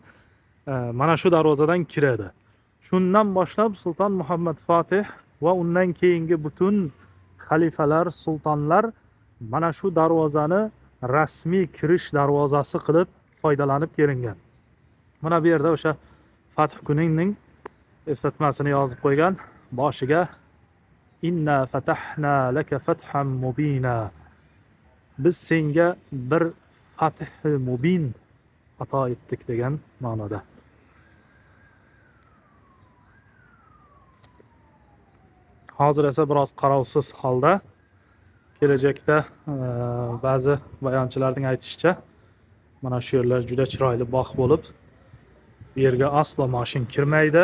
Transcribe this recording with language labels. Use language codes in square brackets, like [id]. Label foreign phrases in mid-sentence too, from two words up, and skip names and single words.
[uz] Mana shu darvozadan kiradi. Shundan boshlab Sulton Muhammad Fatih va undan keyingi butun xalifalar, sultonlar mana shu darvozani rasmiy kirish darvozasi qilib foydalanib kelingan. Mana bu yerda o'sha fath kunining eslatmasini yozib qo'ygan. [ar] Boshiga إنا فتحنا لك فتحا مبينا. [uz] Biz senga bir fath mubin ato etdik degan ma'noda. Hozir esa biroz qarovsiz holda. Kelajakda ba'zi bayonchilarning aytishicha, mana shu yerlar juda chiroyli bog' bo'lib, bu yerga aslo mashin kirmaydi.